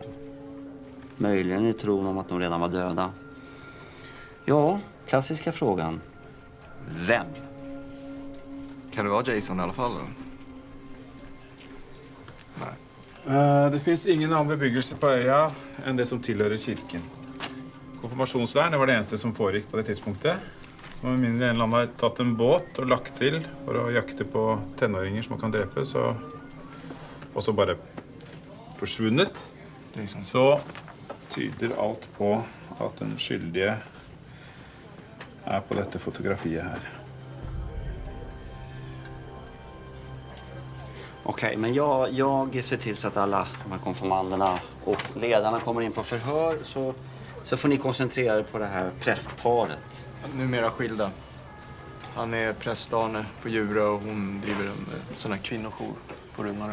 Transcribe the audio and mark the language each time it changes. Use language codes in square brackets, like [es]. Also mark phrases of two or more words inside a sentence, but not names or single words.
[sv] Möjligen i tron om att de redan var döda. Ja, klassiska frågan. Vem? Kan det vara Jason i alla fall då? Det finns ingen annan bebyggelse på öja än det som tillhör kyrkan. [no] Konfirmationslären var det eneste som foregick på det tidspunktet. Som med mindre en eller annen har tatt en båt och lagt til for å jakte på tenåringer som man kan drepe, og så bare forsvunnet. Så tyder alt på at den skyldige er på dette fotografiet her. [sv] Okej, men jag ser till så att alla de här konfirmanderna och ledarna kommer in på förhör, så får ni koncentrera er på det här prästparet. Numera skilda. Han är präst-Arne på Djura och hon driver en sån här kvinnojour på Rumare.